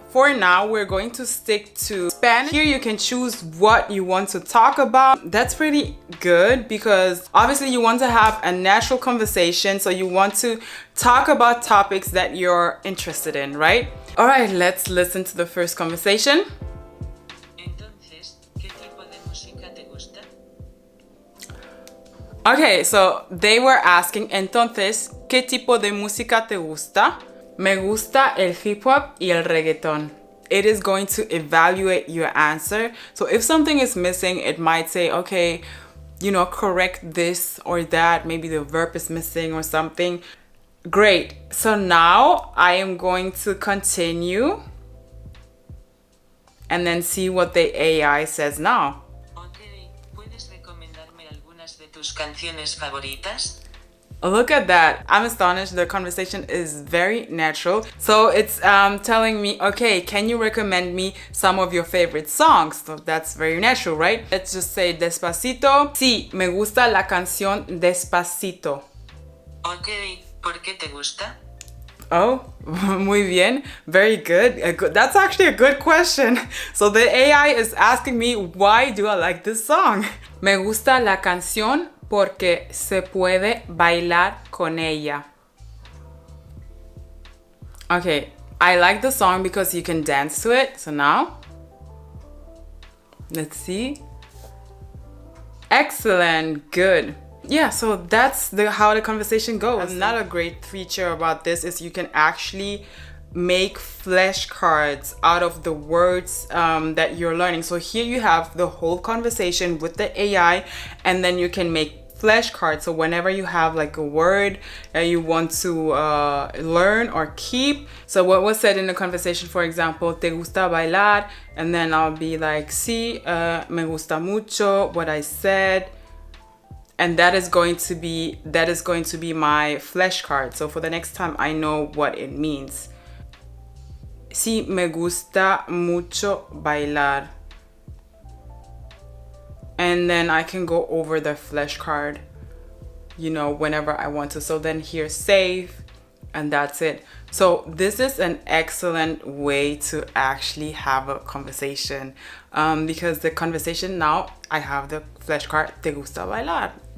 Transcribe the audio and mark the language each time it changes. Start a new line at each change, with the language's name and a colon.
English: For now, we're going to stick to Spanish. Here you can choose what you want to talk about. That's pretty good because obviously you want to have a natural conversation, so you want to talk about topics that you're interested in, right? All right, let's listen to the first conversation.
Spanish: Entonces, ¿qué tipo de música te gusta?
English: Okay, so they were asking,
Spanish: entonces, ¿qué tipo de música te gusta? Me gusta el hip hop y el reggaeton.
English: It is going to evaluate your answer. So if something is missing, it might say, okay, you know, correct this or that. Maybe the verb is missing or something. Great. So now I am going to continue and then see what the AI says now.
Spanish: Okay, ¿puedes recomendarme algunas de tus canciones favoritas?
English: Look at that. I'm astonished. The conversation is very natural. So it's telling me, okay, can you recommend me some of your favorite songs? So that's very natural, right? Let's just say Despacito.
Spanish: Sí, me gusta la canción Despacito. Okay, ¿por qué te gusta? Oh, muy bien.
English: Very good. That's actually a good question. So the AI is asking me, why do I like this song?
Spanish: Me gusta la canción porque se puede bailar con ella.
English: Okay, I like the song because you can dance to it. So now, let's see. Excellent, good. Yeah, so that's how the conversation goes. Another great feature about this is you can actually make flashcards out of the words that you're learning. So here you have the whole conversation with the AI, and then you can make flashcards. So whenever you have like a word that you want to learn or keep, so what was said in the conversation, for example,
Spanish: te gusta bailar,
English: and then I'll be like,
Spanish: sí, me gusta mucho
English: what I said, and that is going to be my flashcard. So for the next time, I know what it means.
Spanish: Sí, me gusta mucho bailar.
English: And then I can go over the flashcard, you know, whenever I want to. So then here, save, and that's it. So this is an excellent way to actually have a conversation, because the conversation now, I have the flashcard,
Spanish: te gusta bailar.